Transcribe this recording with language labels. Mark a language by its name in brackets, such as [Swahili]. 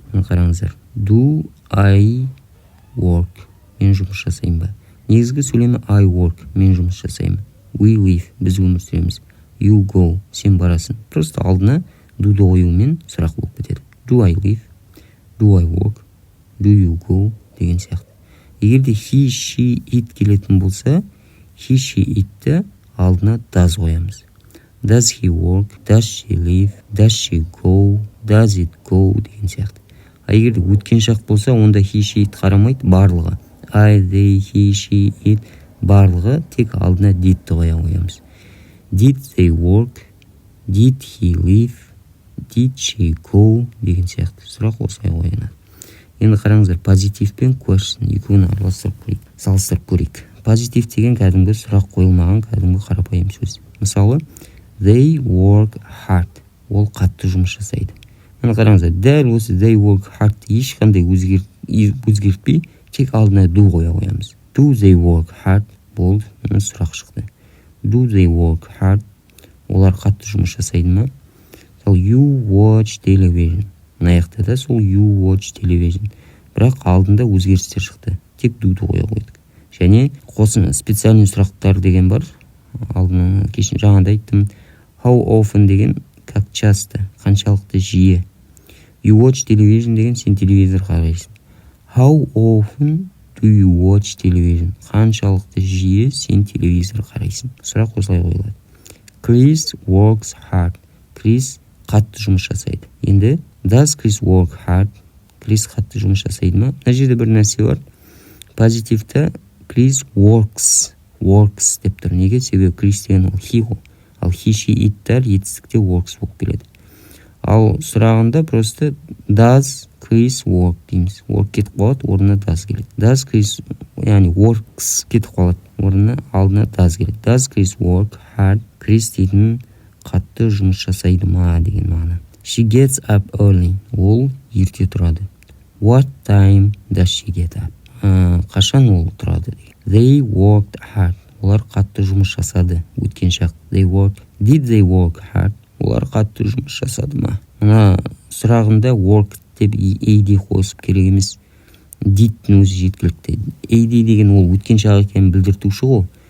[Kazakh] Мына қараңыздар. [English] Do I work? [Kazakh] Мен жұмыс жасаймын ба? Негізгі сөйлемі [English] I work, [Kazakh] мен жұмыс жасаймын. [English] We live, [Kazakh] біз өмір сүреміз. [English] You go, [Kazakh] сен барасың. Просто алдына do'ды қоюмен сұрақ болып кетеді. [English] Do I live? Do I work? Do you go? [Kazakh] Деген сияқты. Егерде he, she, it келетін болса, he, she, itті алдына does қоямыз. [English] Does he work? Does she live? Does she go? Does it go? [Kazakh] Деген сияқты. Егерде өткен шақ болса, онда he, she, it қарамайды, барлығы. I, they, he, she, it барлығы тек алдына didті қоямыз. [English] Did they work? Did he live? Did she go? [Kazakh] Деген сияқты. Сұрақ осылай қойылады. Енді қараңыздар, позитив пен question екеуін араластырып көрейік, салыстырып көрейік. Позитив деген кәдімгі сұрақ қойылмаған, кәдімгі қарапайым сөз. [English] Мысалы, they work hard. [Kazakh] Ол қатты жұмыс жасайды. Мына қараңыздар, дәл осы [English] they work hard [Kazakh] ешқандай өзгертпей, тек алдына do қоя қоямыз. [English] Do they work hard? [Kazakh] Болды, мына сұрақ шықты. [English] Do they work hard? [Kazakh] Олар қатты жұмыс жасайды ма? [English] You watch television. [Kazakh] Мына да сол [English] you watch television. [Kazakh] Бірақ алдында өзгерістер шықты. Тек do'ды қоя қойдық. Және қосын специальный сұрақтар деген бар. Алдына кешін жаңағыда айттым. How often деген [Russian] как часто, [Kazakh] қаншалықты жиі. [English] You watch television [Kazakh] деген сен телевизор қарайсың. [English] How often do you watch television? [Kazakh] Қаншалықты жиі сен телевизор қарайсың. Сұрақ осылай қойылады. [English] Chris works hard. [Kazakh] Chris қатты жұмыс жасайды. [English] Енді does Chris work hard? [Kazakh] Chris қатты жұмыс жасайды ма? Мына жерде бір нәрсе бар. Позитивті [English] Chris works [Kazakh] деп тұр. Неге? Себебі Chris деген ол he ғой. Ал he, she, it'тер етістікте works болып келеді. Ал сұрағында просто [English] does Chris work [Kazakh] дейміз. Work кетіп қалады, орнына does келеді. Does Chris, яғни works кетіп қалады, орнына алдына does келеді. [English] Does Chris work hard? [Kazakh] Chris дейтін қатты жұмыс жасайды ма деген мағына. [English] She gets up early. [Kazakh] Ол ерте тұрады. [English] What time does she get up? [Kazakh] Қашан ол тұрады? [English] They worked hard. [Kazakh] Олар қатты жұмыс жасады. Өткен шақ. [English] They worked. Did they work hard? [Kazakh] Олар қатты жұмыс жасады ма? Мына сұрағында work деп AD қосып керек емес. Did'тің өзі жеткілікті. AD деген ол өткен шақ екенін білдіртуші ғой.